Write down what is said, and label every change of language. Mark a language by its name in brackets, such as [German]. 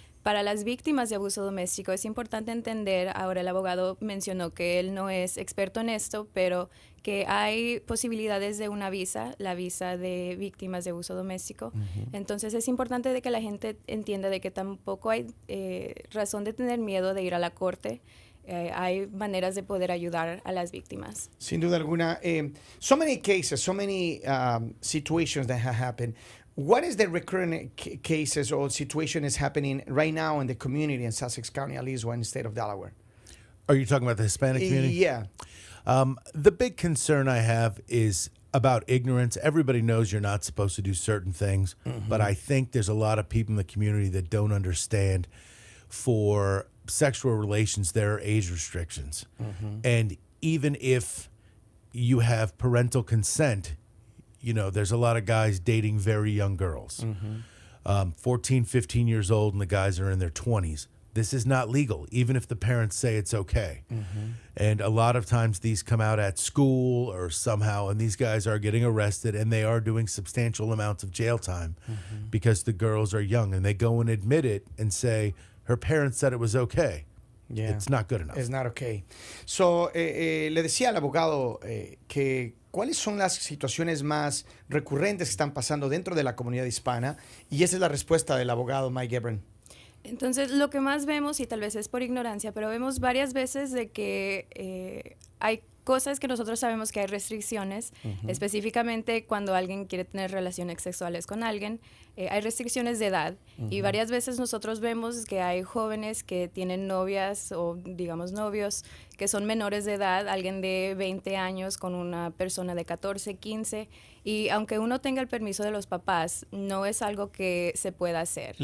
[Spanish] Para las víctimas de abuso doméstico es importante entender, ahora el abogado mencionó que él no es experto en esto, pero que hay posibilidades de una visa, la visa de víctimas de abuso doméstico. Entonces es importante de que la gente entienda de que tampoco hay razón de tener miedo de ir a la corte. Hay maneras de poder ayudar a las víctimas. Sin duda alguna. [English] So many cases, so many situations that have happened. What is the recurrent cases or situation is happening right now in the community in Sussex County, at least one state of Delaware? Are you talking about the Hispanic community? Yeah. The big concern I have is about ignorance. Everybody knows you're not supposed to do certain things, but I think there's a lot of people in the community that don't understand for sexual relations, there are age restrictions. And even if you have parental consent, there's a lot of guys dating very young girls, 14, 15 years old, and the guys are in their 20s. This is not legal, even if the parents say it's okay. And a lot of times these come out at school or somehow, and these guys are getting arrested, and they are doing substantial amounts of jail time because the girls are young, and they go and admit it and say, her parents said it was okay. Yeah. It's not good enough. It's not okay. [Spanish] So, le decía al abogado que cuáles son las situaciones más recurrentes que están pasando dentro de la comunidad hispana, y esa es la respuesta del abogado Mike Gebran. Entonces, lo que más vemos, y tal vez es por ignorancia, pero vemos varias veces de que hay cosas que nosotros sabemos que hay restricciones, específicamente cuando alguien quiere tener relaciones sexuales con alguien, hay restricciones de edad y varias veces nosotros vemos que hay jóvenes que tienen novias o digamos novios que son menores de edad, alguien de 20 años con una persona de 14, 15 y aunque uno tenga el permiso de los papás, no es algo que se pueda hacer.